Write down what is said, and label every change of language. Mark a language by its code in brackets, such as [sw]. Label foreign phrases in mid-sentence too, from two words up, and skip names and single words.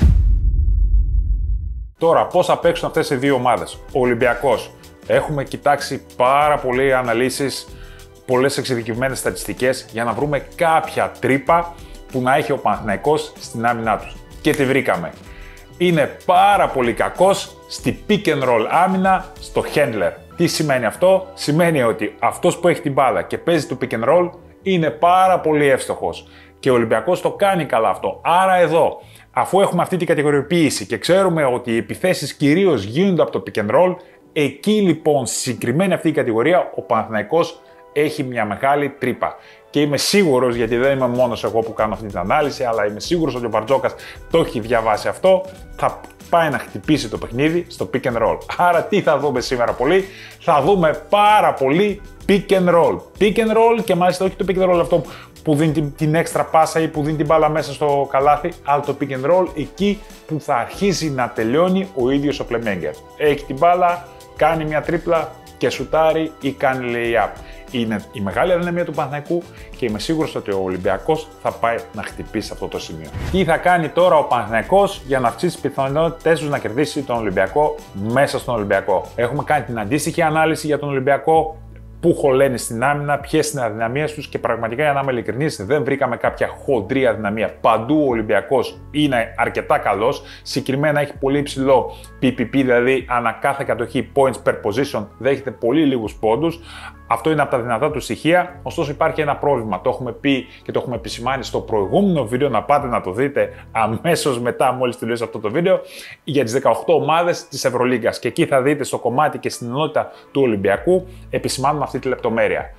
[el] Τώρα, πώς θα παίξουν αυτές οι δύο ομάδες? Ο Ολυμπιακός. Έχουμε κοιτάξει πάρα πολλές αναλύσεις, πολλές εξειδικευμένες στατιστικές για να βρούμε κάποια τρύπα που να έχει ο Παναθηναϊκός στην άμυνά τους. Και τη βρήκαμε. Είναι πάρα πολύ κακός στη [en] pick and roll [el] άμυνα στο handler. Τι σημαίνει αυτό? Σημαίνει ότι αυτός που έχει την μπάλα και παίζει το [en] pick and roll [el] είναι πάρα πολύ εύστοχος. Και ο Ολυμπιακός το κάνει καλά αυτό. Άρα εδώ, αφού έχουμε αυτή την κατηγοριοποίηση και ξέρουμε ότι οι επιθέσεις κυρίως γίνονται από το [en] pick and roll, [el] εκεί λοιπόν στη συγκεκριμένη αυτή η κατηγορία ο Παναθηναϊκός έχει μια μεγάλη τρύπα. Και είμαι σίγουρος, γιατί δεν είμαι μόνος εγώ που κάνω αυτή την ανάλυση, αλλά είμαι σίγουρος ότι ο Μπαρτζόκας το έχει διαβάσει αυτό, θα πάει να χτυπήσει το παιχνίδι στο [en] pick and roll. [el] Άρα τι θα δούμε σήμερα πολύ? Θα δούμε πάρα πολύ [en] pick and roll. Pick and roll [el] και μάλιστα όχι το [en] pick and roll [el] αυτό που δίνει την έξτρα πάσα ή που δίνει την μπάλα μέσα στο καλάθι, αλλά το [en] pick and roll [el] εκεί που θα αρχίσει να τελειώνει ο ίδιος ο playmaker. Έχει την μπάλα, κάνει μια τρίπλα και σουτάρει ή κάνει lay-up. Είναι η μεγάλη αδυναμία του Παναθηναϊκού και είμαι σίγουρος ότι ο Ολυμπιακός θα πάει να χτυπήσει αυτό το σημείο. Τι θα κάνει τώρα ο Παναθηναϊκός για να αυξήσει τις πιθανότητες του να κερδίσει τον Ολυμπιακό μέσα στον Ολυμπιακό? Έχουμε κάνει την αντίστοιχη ανάλυση για τον Ολυμπιακό. Πού χωλένει στην άμυνα, ποιες είναι οι αδυναμίες τους και πραγματικά, για να είμαι ειλικρινής, δεν βρήκαμε κάποια χοντρή αδυναμία. Παντού ο Ολυμπιακός είναι αρκετά καλός. Συγκεκριμένα έχει πολύ υψηλό PPP, δηλαδή ανά κάθε κατοχή [en] points per position [el] δέχεται πολύ λίγους πόντους. Αυτό είναι από τα δυνατά του στοιχεία. Ωστόσο, υπάρχει ένα πρόβλημα. Το έχουμε πει και το έχουμε επισημάνει στο προηγούμενο βίντεο. Να πάτε να το δείτε αμέσως μετά, μόλις τελειώσει αυτό το βίντεο, για τις 18 ομάδες της Ευρωλίγκας. Και εκεί θα δείτε στο κομμάτι και στην ενότητα του Ολυμπιακού, επισημάνουμε αυτή τη λεπτομέρεια.